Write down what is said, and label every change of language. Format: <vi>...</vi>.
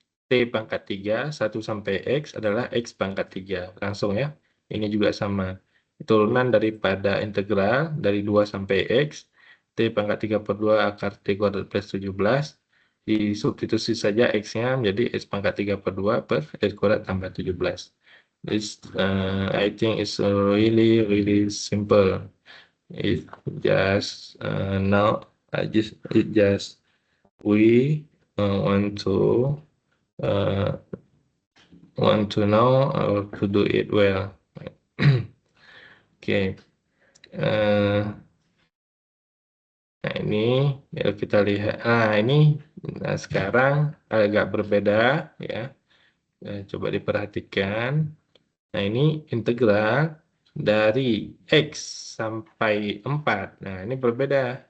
<id>T pangkat 3, 1 sampai X adalah X pangkat 3. Langsung ya. Ini juga sama. Turunan daripada integral dari 2 sampai X, T pangkat 3 per 2 akar T kuadrat plus 17. Disubstitusi saja X-nya menjadi X pangkat 3 per 2 per X kuadrat tambah 17.</id> <en>This, I think it's really, really simple. It just, now, it just, we want to uh, know how to do it well.</en> <id>Oke, nah ini ya kita lihat. Nah ini, nah sekarang agak berbeda ya. Coba diperhatikan. Nah ini integral dari X sampai 4. Nah ini berbeda.</id>